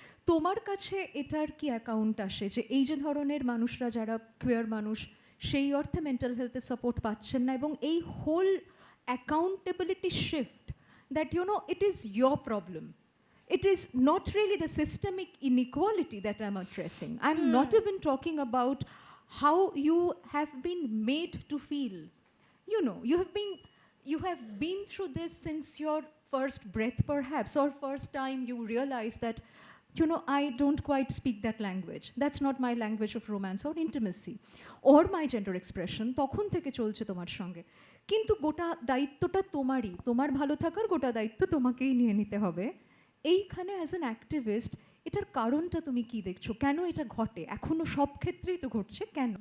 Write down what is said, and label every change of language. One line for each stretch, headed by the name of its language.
Bangla: তোমার কাছে এটার কি অ্যাকাউন্ট আসে যে এই যে ধরনের মানুষরা যারা কোয়ার মানুষ সেই অর্থে মেন্টাল হেলথের সাপোর্ট পাচ্ছেন না, এবং এই whole accountability shift
English: That you know it is your problem, it is not really the systemic inequality that I'm addressing. I'm not even talking about how you have been made to feel. You know, you have been through this since your first breath perhaps, or first time you realize that, you know, I don't quite speak that language. That's not my language of romance or intimacy or my gender expression.
Bangla: তখন থেকে চলছে তোমার সঙ্গে, কিন্তু গোটা দায়িত্বটা তোমারই, তোমার ভালো থাকার গোটা দায়িত্ব তোমাকেই নিয়ে নিতে হবে। এইখানে
English: as an activist
Bangla: এটার কারণটা তুমি কি দেখছো, কেন এটা ঘটে, এখনো সব ক্ষেত্রেই তো ঘটছে, কেন?